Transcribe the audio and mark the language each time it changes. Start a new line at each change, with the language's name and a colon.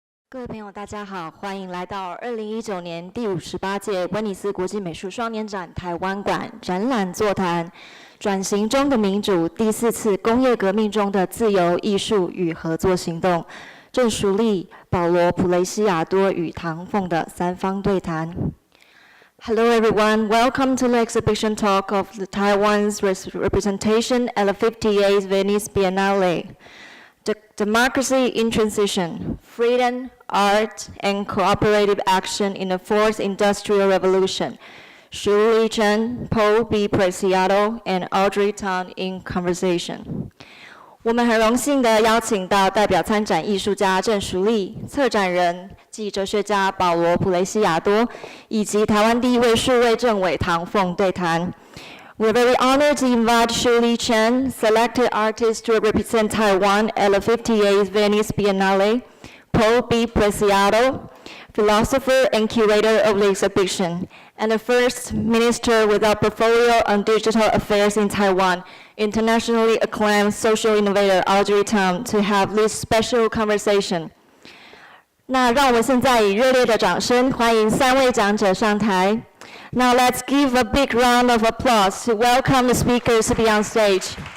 Chinese: 各位朋友，大家好，欢迎来到2019年第58届威尼斯国际美术双年展台湾馆展览座谈，转型中的民主，第4次工业革命中的自由、艺术与合作行动。郑淑丽、保罗·普雷西亚多与唐凤的三方对谈。
English: Hello everyone, welcome to the exhibition talk of the Taiwan's representation at the 58th Venice Biennale. Democracy in Transition, Freedom, Art, and Cooperative Action in the Fourth Industrial Revolution. Shu Lea Cheang, Paul B. Preciado, and Audrey Tang in conversation.
Chinese: 我们很荣幸地邀请到代表参展艺术家郑淑丽、策展人暨哲学家保罗·普雷西亚多，以及台湾第一位数位政委唐凤对谈。
English: We're very honored to invite Shu Lea Cheang, selected artist to represent Taiwan at the 58th Venice Biennale, Paul B. Preciado, philosopher and curator of the exhibition, and the first minister with a portfolio on digital affairs in Taiwan, internationally acclaimed social innovator Audrey Tang, to have this special conversation.
Chinese: 那让我们现在以热烈的掌声欢迎3位讲者上台。
English: Now let's give a big round of applause to welcome the speakers to be on stage.